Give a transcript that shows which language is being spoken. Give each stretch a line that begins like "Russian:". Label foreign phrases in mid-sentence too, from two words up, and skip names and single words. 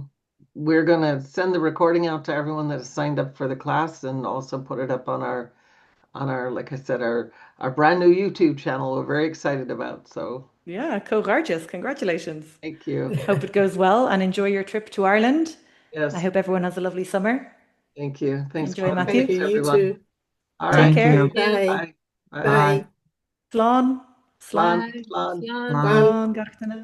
English: we're gonna send the recording out to everyone that has signed up for the class and also put it up on our, like I said, our brand new YouTube channel we're very excited about. So Yeah, co-gorgeous. Congratulations. thank you. Hope it goes well and enjoy your trip to Ireland. Yes, I hope everyone has a lovely summer. thank you. Thanks, Enjoy, Molly. Matthew. Thank you, Thanks, you everyone. too. All Take right. Thank care. you. Bye. Bye. Bye.
Irish: Slán. Slán.
English: Bye.
Irish: Slán. Slán. Slán. Slán. Gach